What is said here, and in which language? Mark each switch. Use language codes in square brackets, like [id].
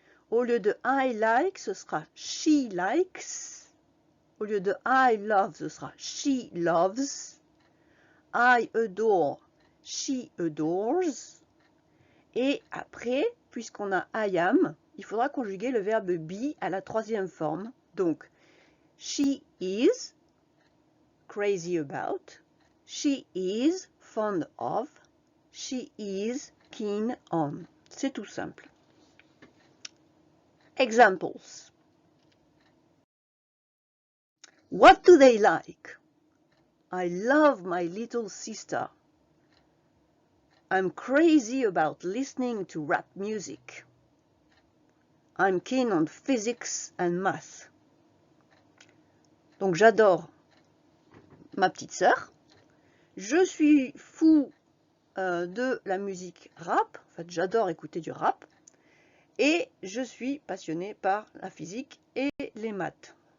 [fr] Au lieu de [en] I like, [fr] ce sera [en] she likes. [fr] Au lieu de [en] I love, [fr] ce sera [en] she loves. I adore, she adores. [fr] Et après, puisqu'on a [en] I am, [fr] il faudra conjuguer le verbe be à la troisième forme. Donc, [en] she is crazy about, she is fond of, she is keen on. [fr] C'est tout simple. [en] Examples. What do they like? I love my little sister. I'm crazy about listening to rap music. I'm keen on physics and math. [fr] Donc j'adore ma petite sœur. Je suis fou de la musique rap. En fait, j'adore écouter du rap. Et je suis passionnée par la physique et les maths.